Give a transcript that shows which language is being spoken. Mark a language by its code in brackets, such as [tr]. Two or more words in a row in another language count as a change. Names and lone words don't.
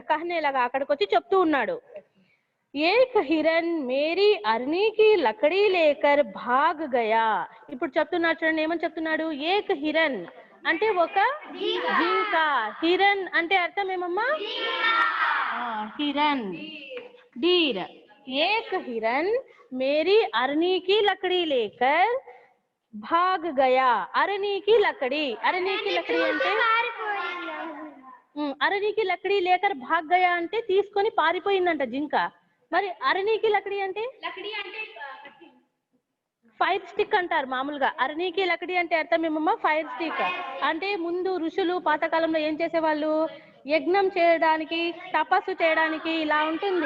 [te] కహనేలాగా అక్కడికి వచ్చి చెప్తూ ఉన్నాడు. [hi] एक हिरण मेरी अरनी की लकड़ी लेकर भाग गया. [te] ఇప్పుడు చెప్తున్నాడు చూడండి, ఏమని చెప్తున్నాడు? [hi] एक हिरण [te] అంటే ఒక జింక. హిరణ్ అంటే అర్థం ఏమమ్మా? హిరణ్, డీర్. [hi] एक हिरण मेरी अरनी की लकड़ी लेकर भाग गया. अरनी की लकड़ी, अरनी की लकड़ी అంటే अरणि की लकड़ी लेकर भाग गया [te] అంటే తీసుకొని పారిపోయిందంట జింక. మరి [hi] अरणि की लकड़ी [te] అంటే [en] fire stick [te] అంటారు మామూలుగా. [hi] अरणि की लकड़ी [te] అంటే అర్థం ఏమమ్మా? [en] fire stick [te] అంటే ముందు ఋషులు పాతకాలంలో ఏం చేసేవాళ్ళు? యజ్ఞం చేయడానికి, తపస్సు చేయడానికి ఇలా ఉంటుంది.